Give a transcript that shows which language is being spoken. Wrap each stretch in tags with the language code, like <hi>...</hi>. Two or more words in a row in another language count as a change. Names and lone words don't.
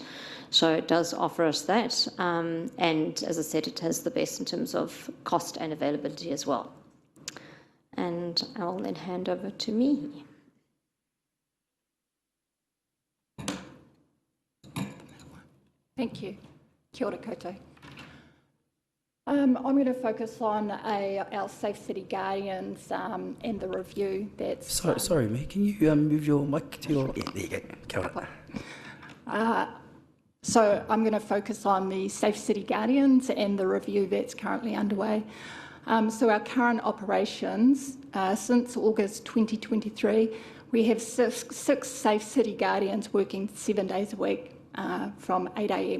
<en>So it does offer us that. And as I said, it has the best in terms of cost and availability as well. And I'll then hand over to me. Thank you.</en> <mi>Kia ora koutou.</mi> <en>I'm going to focus on our Safe City Guardians and the review that's... Sorry, mate, can you move your mic to your... Yeah, there you go.</en> <mi>Kia ora.</mi> <en>So I'm going to focus on the Safe City Guardians and the review that's currently underway. So our current operations, since August 2023, we have six Safe City Guardians working 7 days a week from 8 a.m.</en>